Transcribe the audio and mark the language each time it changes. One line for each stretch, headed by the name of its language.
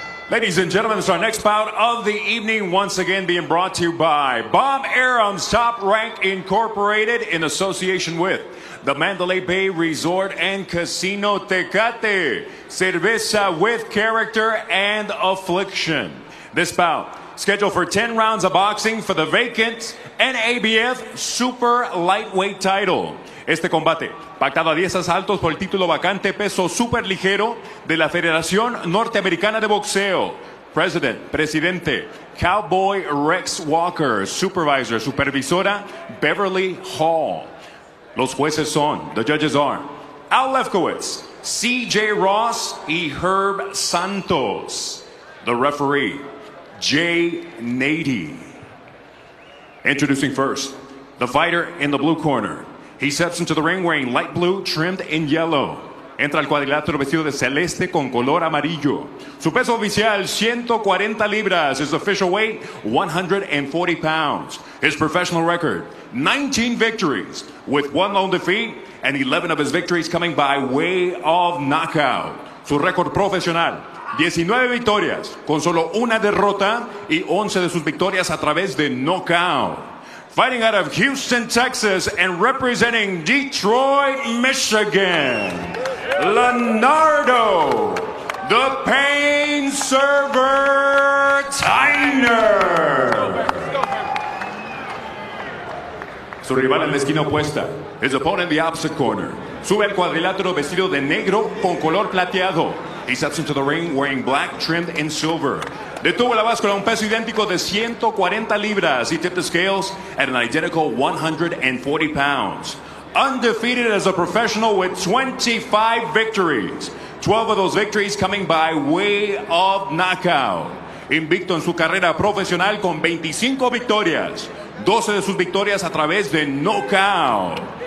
English: Ladies and gentlemen, this is our next bout of the evening, once again being brought to you by Bob Arum's Top Rank Incorporated in association with the Mandalay Bay Resort and Casino Tecate. Cerveza with character and affliction. This bout scheduled for 10 rounds of boxing for the vacant NABF Super Lightweight title.
Spanish: Este combate, pactado a 10 asaltos por el título vacante peso super ligero de la Federación Norteamericana de Boxeo. Presidente, Cowboy Rex Walker. Supervisor, Supervisora, Beverly Hall. Los jueces son,
English: the judges are
Spanish: Al Lefkowitz, C.J.
English: Ross y Herb Santos. The referee, Jay Nady. Introducing first, the fighter in the blue corner. He steps into the ring wearing light blue trimmed in yellow.
Spanish: Entra al cuadrilátero vestido de celeste con color amarillo. Su peso oficial, 140 libras.
English: His official weight, 140 pounds. His professional record, 19 victories with 1 lone defeat, and 11 of his victories coming by way of knockout.
Spanish: Su récord profesional, 19 victorias con solo una derrota y 11 de sus victorias a través de knockout.
English: Fighting out of Houston, Texas, and representing Detroit, Michigan, Lanardo, the pain server, Tyner.
Spanish: Su rival en la esquina opuesta,
English: his opponent in the opposite corner.
Spanish: Sube al cuadrilátero vestido de negro con color plateado.
English: He steps into the ring wearing black trimmed in silver.
Spanish: Detuvo la báscula un peso idéntico de 140 libras.
English: He tipped the scales at an identical 140 pounds. Undefeated as a professional with 25 victories. 12 of those victories coming by way of knockout.
Spanish: invicto en su carrera profesional con 25 victorias, 12 de sus victorias a través de knockout.